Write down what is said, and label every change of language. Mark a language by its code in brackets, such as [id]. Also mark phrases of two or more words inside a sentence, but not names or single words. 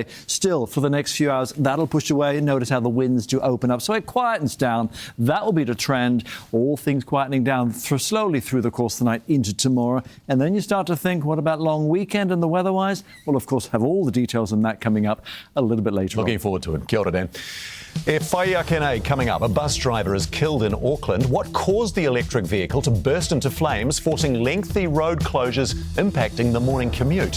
[en] Still, for the next few hours, that'll push away. Notice how the winds do open up. So it quietens down. That will be the trend. All things quietening down slowly through the course of the night into tomorrow. And then you start to think, what about long weekend and the weather-wise? We'll, of course, have all the details on that coming up a little bit later on. Looking forward to it. [mi] Kia ora, Dan. E whaiakene [en] coming up. A bus driver is killed in Auckland. What caused the electric vehicle to burst into flames, forcing lengthy road closures, impacting the morning commute?